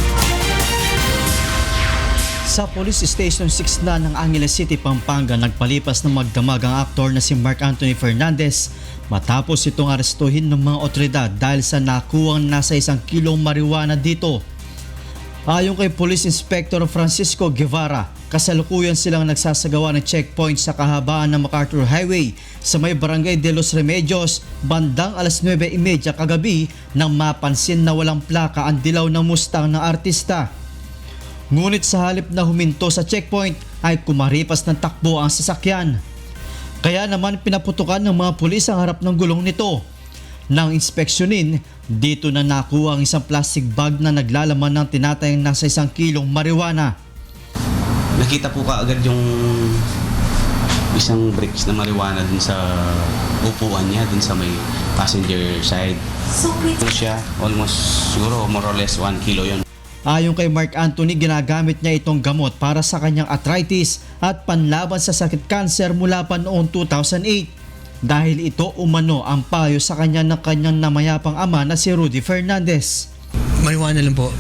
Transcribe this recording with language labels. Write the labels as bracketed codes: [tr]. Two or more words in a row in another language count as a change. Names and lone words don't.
[tl] Sa Police Station 6 na ng Angeles City, Pampanga, nagpalipas ng magdamag ang aktor na si Mark Anthony Fernandez matapos itong arestuhin ng mga otoridad dahil sa nakuwang nasa 1 kilong marijuana dito. Ayon kay Police Inspector Francisco Guevara, kasalukuyan silang nagsasagawa ng checkpoint sa kahabaan ng MacArthur Highway sa may Barangay de los Remedios bandang alas 9:30 kagabi nang mapansin na walang plaka ang dilaw na Mustang ng artista. Ngunit sa halip na huminto sa checkpoint ay kumaripas ng takbo ang sasakyan. Kaya naman pinaputukan ng mga pulis ang harap ng gulong nito. Nang inspeksyonin, dito na nakuha ang isang [en] plastic bag [tl] na naglalaman ng tinatayang nasa 1 kilong marijuana. Nakita po kaagad yung isang bricks na marijuana dun sa upuan niya, dun sa may [en] passenger side. [tl] So siya, almost siguro [en] more or less [tl] 1 kilo yun. Ayon kay Mark Anthony, ginagamit niya itong gamot para sa kanyang arthritis at panlaban sa sakit cancer mula pa noong 2008. Dahil ito umano ang payo sa kanya ng kanyang namayapang ama na si Rudy Fernandez. Marijuana lang po.